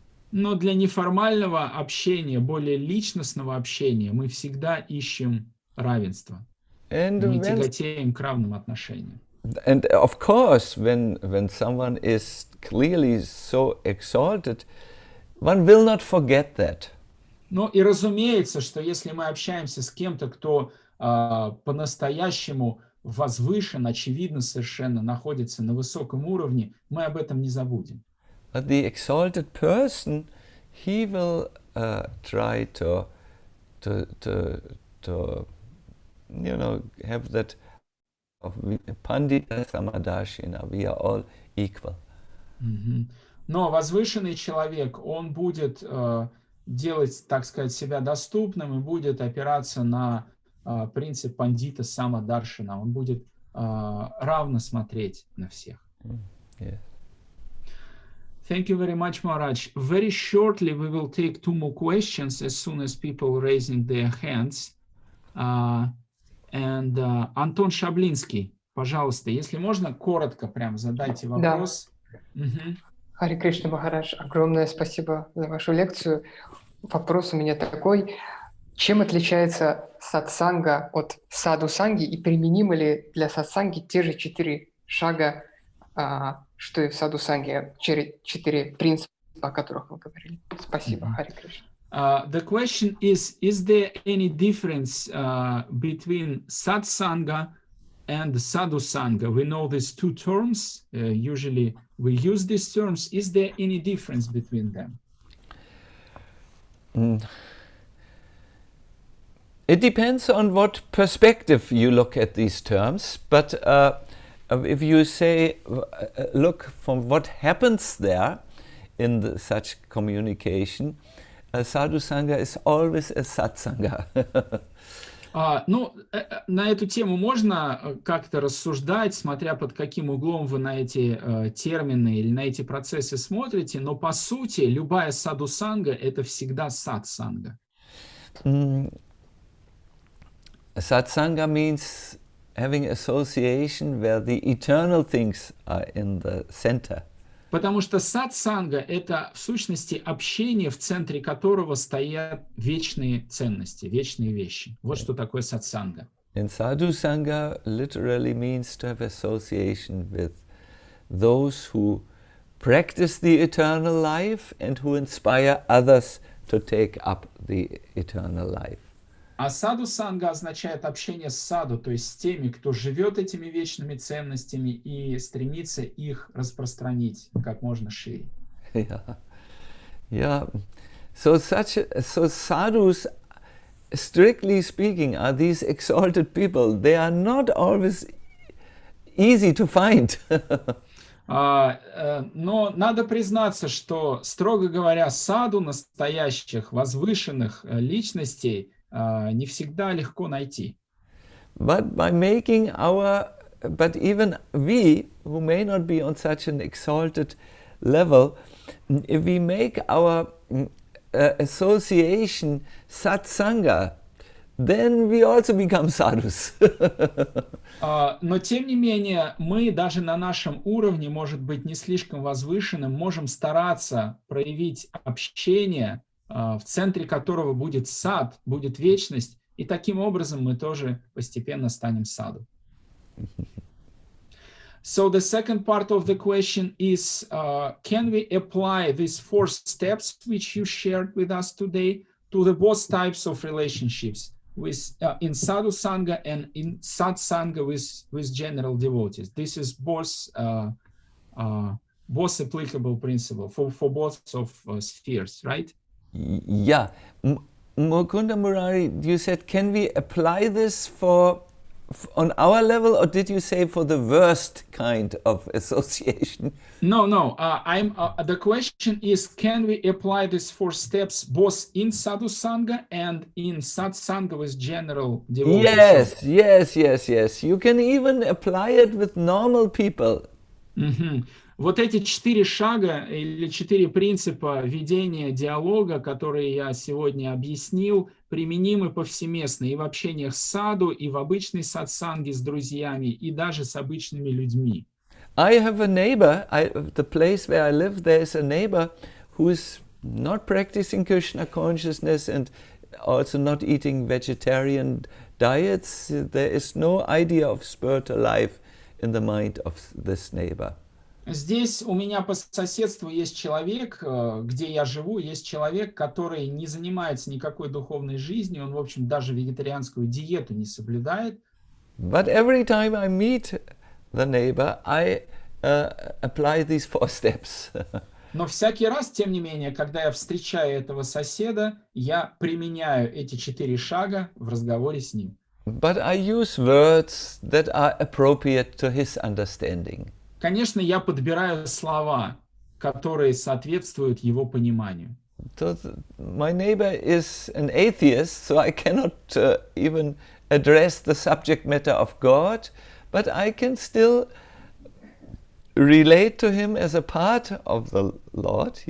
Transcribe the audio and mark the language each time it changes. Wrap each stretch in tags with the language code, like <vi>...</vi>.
<ru>Но для неформального общения, более личностного общения, мы всегда ищем равенство. Мы тяготеем к равным отношениям.</ru> <en>And of course, when someone is clearly so exalted, one will not forget that.</en> <ru>Ну и разумеется, что если мы общаемся с кем-то, кто по-настоящему возвышен, очевидно совершенно находится на высоком уровне, мы об этом не забудем.</ru> <en>But the exalted person, he will try to have that of Pandita Samadashina, we are all equal.</en> <ru>Но возвышенный человек, он будет делать, так сказать, себя доступным и будет опираться на принцип пандита самадаршина. Он будет равно смотреть на всех.</ru> <en>Yes. Thank you very much, Maharaj. Very shortly we will take 2 more questions as soon as people raising their hands.</en> <ru>Антон Шаблинский, пожалуйста, если можно, коротко прям задайте вопрос. Да. Харе Кришна, Махарадж, огромное спасибо за вашу лекцию. Вопрос у меня такой. Чем отличается сатсанга от саду-санги и применимы ли для сатсанги те же 4 шага, что и в саду-санге, 4 принципа, о которых вы говорили? Спасибо, Харе Кришна.</ru> <en>The question is there any difference between satsanga and sadhusanga? We know these 2 terms. Usually we use these terms. Is there any difference between them? It depends on what perspective you look at these terms, but if you say, look from what happens there in such communication, sadhusanga is always a satsanga.</en> <ru>Ну, на эту тему можно как-то рассуждать, смотря под каким углом вы на эти термины или на эти процессы смотрите, но по сути любая садхусанга — это всегда сатсанга.</ru> <en>Satsanga means having association where the eternal things are in the center.</en> <ru>Потому что сатсанга — это в сущности общение, в центре которого стоят вечные ценности, вечные вещи. Вот что такое сатсанга.</ru> <en>And sadhusanga literally means to have association with those who practice the eternal life and who inspire others to take up the eternal life.</en> <ru>А саду-санга означает общение с саду, то есть с теми, кто живет этими вечными ценностями и стремится их распространить как можно шире.</ru> <en>Yeah. So sadhus, strictly speaking, are these exalted people. They are not always easy to find.</en> <ru>Но надо признаться, что, строго говоря, саду настоящих, возвышенных личностей не всегда легко найти.</ru> <en>But even we, who may not be on such an exalted level, if we make our association satsanga, then we also become sadhus.</en> <ru>Но тем не менее, мы даже на нашем уровне, может быть, не слишком возвышенным, можем стараться проявить общение, в центре которого будет сад, будет вечность, и таким образом мы тоже постепенно станем саду.</ru> <en>So the second part of the question is, can we apply these 4 steps which you shared with us today to the both types of relationships, with in sadhu sangha and in sat sangha with general devotees? This is both both applicable principle for both of spheres, right? Yeah. Mukunda Murari, you said, can we apply this on our level, or did you say for the worst kind of association? No. The question is, can we apply these 4 steps both in sadhusanga and in satsanga with general devotees? Yes. You can even apply it with normal people.</en> <ru>Вот эти 4 шага или 4 принципа ведения диалога, которые я сегодня объяснил, применимы повсеместно и в общениях с саду, и в обычной сатсанге с друзьями, и даже с обычными людьми.</ru> <en>I have a neighbor, the place where I live, there is a neighbor who is not practicing Krishna consciousness and also not eating vegetarian diets. There is no idea of spiritual life in the mind of this neighbor.</en> <ru>Здесь у меня по соседству есть человек, где я живу, есть человек, который не занимается никакой духовной жизнью, он, в общем, даже вегетарианскую диету не соблюдает.</ru> <en>But every time I meet the neighbor, I apply these 4 steps.</en> <ru>Но всякий раз, тем не менее, когда я встречаю этого соседа, я применяю эти 4 шага в разговоре с ним.</ru> <en>But I use words that are appropriate to his understanding.</en> <ru>Конечно, я подбираю слова, которые соответствуют его пониманию.</ru> <en>So my neighbor is an atheist, so I cannot even address the subject matter of God, but I can still relate to him as a part of the Lord.</en>